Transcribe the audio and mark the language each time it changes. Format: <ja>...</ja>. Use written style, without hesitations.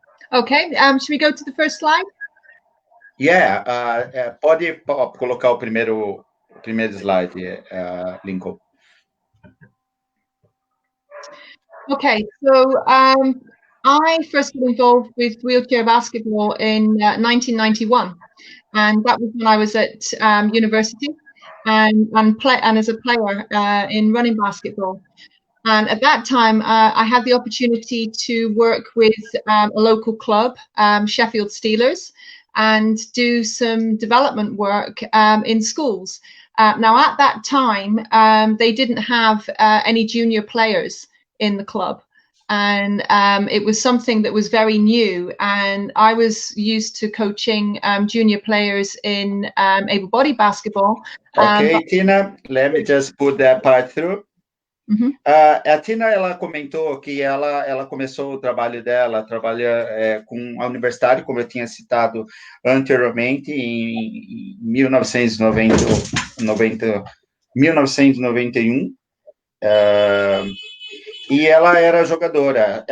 <en>Okay, should we go to the first slide?</en> <pt>Yeah, pode colocar o primeiro slide, Lincoln.</pt> <en>Okay, so I first got involved with wheelchair basketball in 1991, and that was when I was at university and as a player in running basketball. And at that time, I had the opportunity to work with a local club, Sheffield Steelers, and do some development work in schools. Now, at that time, they didn't have any junior players in the club. And it was something that was very new. And I was used to coaching junior players in able-bodied basketball. Okay, Tina, let me just put that part through. Uhum.</en> <pt>A Tina, ela comentou que ela começou o trabalho dela, trabalha com a universidade, como eu tinha citado anteriormente, em 1991, e ela era jogadora.</pt>